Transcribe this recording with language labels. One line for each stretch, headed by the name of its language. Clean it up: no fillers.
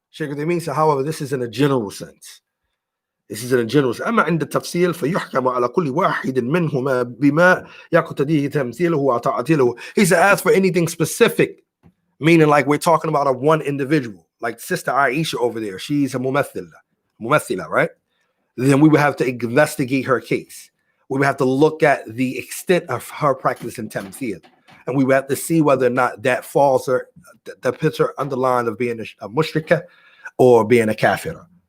English: Shaykh Uthaymeen said, however, this is in a general sense. This is in a general sense.
Arabic: أما عند التفصيل فيحكم على كل واحد منهما بما يقتضيه تمثيله وتعطيله.
English: He said, as for anything specific, meaning like we're talking about a one individual, like Sister Aisha over there, she's a mumathila, right? Then we would have to investigate her case. We would have to look at the extent of her practice in tamthil. And we would have to see whether or not that falls her, that puts her under the line of being a mushrika or being a kafira.